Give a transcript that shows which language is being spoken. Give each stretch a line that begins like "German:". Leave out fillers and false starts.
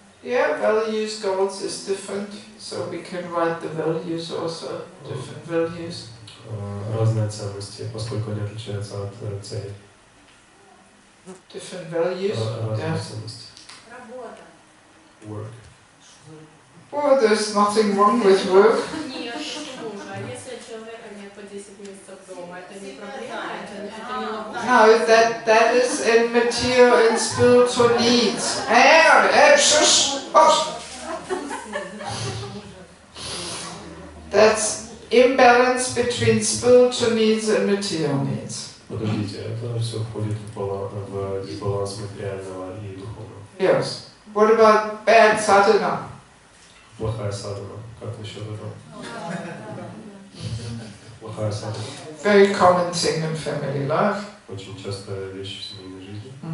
English: Yeah, values, goals is different. So we can write the values also. Different values.
Russian: Разные ценности, поскольку они отличаются от целей.
English: Different values.
Russian: Разные
English: Yeah.
Russian: ценности. Работа.
English: Work. Oh, there's nothing wrong with work.
Russian: Нет, почему же? А если у человека нет по 10 месяцев дома, это не проблема, это не ловушка?
English: No, that is in material and spiritual needs. Shush! Oh. That's imbalance between spiritual needs and material needs.
Russian: Подождите, это все входит в дисбаланс материального и духовного.
English: Yes. What about bad sadhana?
Russian: Плохая садхана. Как насчет этого? Плохая садхана.
English: Very common thing in family life.
Russian: Очень частая вещь в семейной жизни.